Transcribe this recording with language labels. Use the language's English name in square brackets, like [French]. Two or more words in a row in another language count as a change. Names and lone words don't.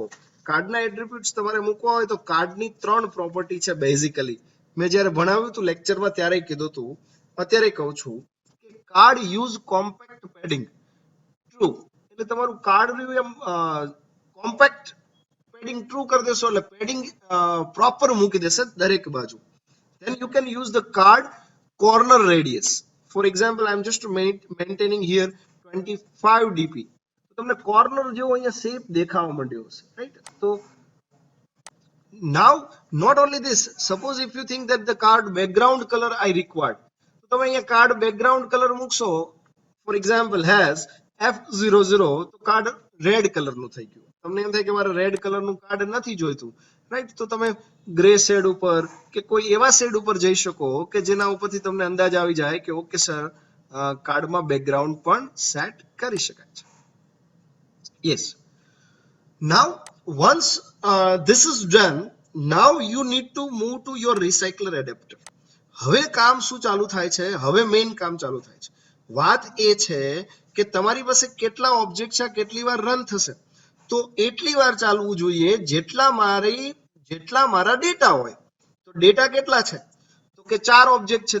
[Gujarati] કાર્ડના એટ્રીબ્યુટ્સ તમારે મૂકવા હોય તો કાર્ડની 3 પ્રોપર્ટી છે બેઝિકલી. મેં જ્યારે ભણાવ્યું હતું લેક્ચરમાં ત્યારે કીધું હતું, અત્યારે કહું છું કે [English] card use compact padding true. [Gujarati] એટલે તમારું કાર્ડ રહ્યું એમ [English] compact padding true [Gujarati] કરી દેશો એટલે [English] padding proper [Gujarati] મૂકી દેશે દરેક બાજુ. [English] then you can use the card corner radius. For example, I am just maintaining here 25 dp. [Gujarati] તો તમને કોર્નર જેવો અહીંયા શેપ દેખાવા માંડ્યો હશે, રાઈટ. [English] તો now not only this, suppose if you think that the card background color I required, [Gujarati] તો તમે અહીંયા [English] card background color [Gujarati] મૂકશો. [English] for example has F00, [Gujarati] તો કાર્ડ રેડ કલરનું થઈ ગયું. તમને એમ થાય કે મારે રેડ કલરનું કાર્ડ નથી જોઈતું, રાઈટ. તો તમે [English] grey shade [Gujarati] ઉપર કે કોઈ એવા શેડ ઉપર જઈ શકો કે જેના ઉપરથી તમને અંદાજ આવી જાય કે [English] okay sir, [Gujarati] કાર્ડમાં બેકગ્રાઉન્ડ પણ સેટ કરી શકાય છે. યસ. [English] Now once this is done, now you need to move to your recycler adapter. [Gujarati] હવે કામ શું ચાલુ થાય છે, હવે મેઇન કામ ચાલુ થાય છે. વાત એ છે કે તમારી પાસે કેટલા ઓબ્જેક્ટ છે, કેટલી વાર રન થશે, તો એટલી વાર ચાલવું જોઈએ જેટલા મારા ડેટા હોય. તો ડેટા કેટલા છે, તો કે 4 ઓબ્જેક્ટ છે.